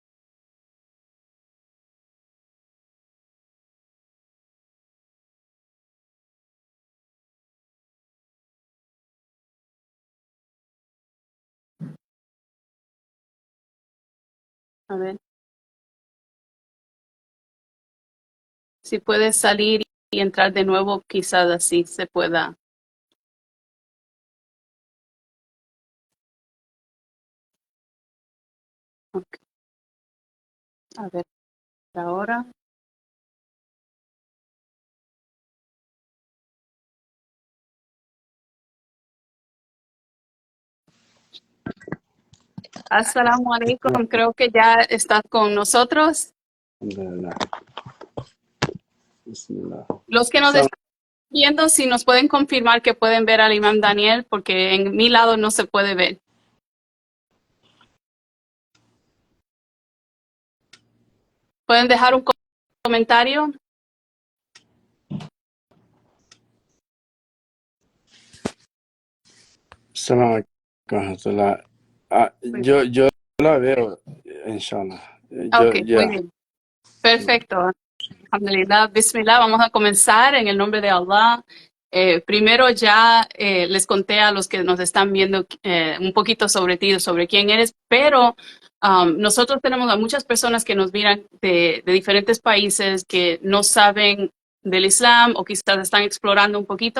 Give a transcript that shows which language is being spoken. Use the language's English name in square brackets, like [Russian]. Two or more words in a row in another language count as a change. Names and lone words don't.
[Spanish] A ver si puedes salir y entrar de nuevo, quizás así se pueda. Ok, a ver, ahora. [Arabic] السلام عليكم, [Spanish] creo que ya estás con nosotros. [Arabic] الحمد لله. بسم الله. [Spanish] Los que nos están viendo, si nos pueden confirmar que pueden ver al imam Daniel, porque en mi lado no se puede ver. ¿Pueden dejar un comentario? [Arabic] السلام عليكم. [Spanish] Yo la veo, inshallah. Ok, muy bien. Perfecto. [Arabic] الحمد لله، بسم الله, [Spanish] vamos a comenzar en el nombre de Allah. Primero ya les conté a los que nos están viendo un poquito sobre ti, sobre quién eres, pero nosotros tenemos a muchas personas que nos miran de diferentes países que no saben del Islam o quizás están explorando un poquito.